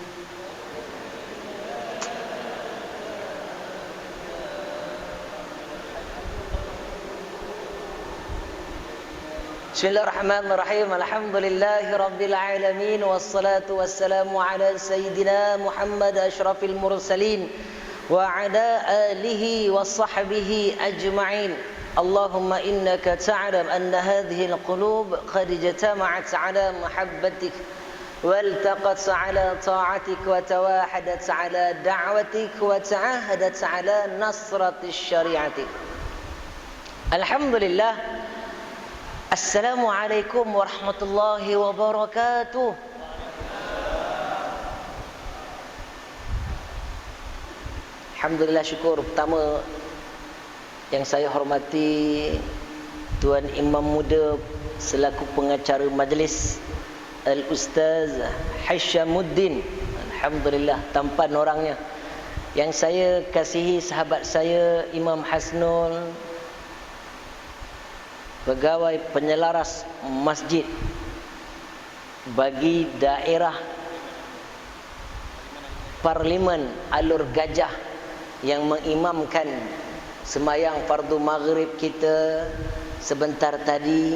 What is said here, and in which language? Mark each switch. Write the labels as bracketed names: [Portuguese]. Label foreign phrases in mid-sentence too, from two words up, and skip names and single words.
[Arabic] Bismillahirrahmanirrahim. الحمد لله رب العالمين، والصلاة والسلام على سيدنا محمد أشرف المرسلين وعلى آله وصحبه أجمعين. اللهم إنك تعلم أن هذه القلوب قد اجتمعت على محبتك والتقت على طاعتك وتواحدت على دعوتك وتعاهدت على نصرة شريعتك. Alhamdulillah. السلام عليكم ورحمة الله وبركاته. Alhamdulillah, [Malay] syukur. Pertama yang saya hormati Tuan Imam Muda selaku pengacara majlis, Al-Ustaz Hasyamuddin. Alhamdulillah, tampan orangnya. Yang saya kasihi sahabat saya Imam Hasnul, pegawai penyelaras masjid bagi daerah Parlimen Alur Gajah yang mengimamkan sembahyang fardu maghrib kita sebentar tadi.